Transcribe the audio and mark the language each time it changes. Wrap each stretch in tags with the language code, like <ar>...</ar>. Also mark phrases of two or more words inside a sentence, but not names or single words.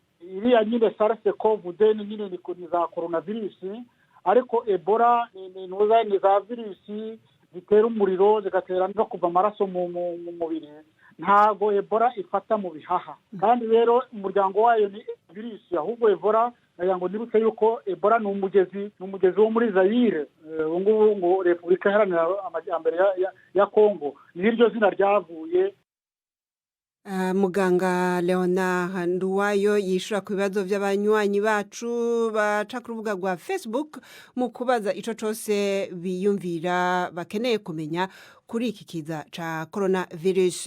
<rw>iriya nyine SARS-CoV nyine ni za coronavirus, ariko Ebola ni za virusi zitera umuriro zigatera no kuva amaraso mu mubiri. ntabwo Ebola ifata mu bihaha, kandi rero umuryango wayo ni virusi. ahubwo Ebola ngo nibutse yuko Ebola ni umugezi wo muri Zaire, ngubu ngo Repubulika Iharanira Amajyambere ya Kongo, n'iryo zina ryavuye.</rw> <rn>Muganga Leonard Nduwayo yishura ku bibazo by'abanywanyi bacu baca ku rubuga rwa Facebook mu kubaza ico cyose biyumvira bakeneye kumenya kuri iki kiza ca coronavirus.</rn>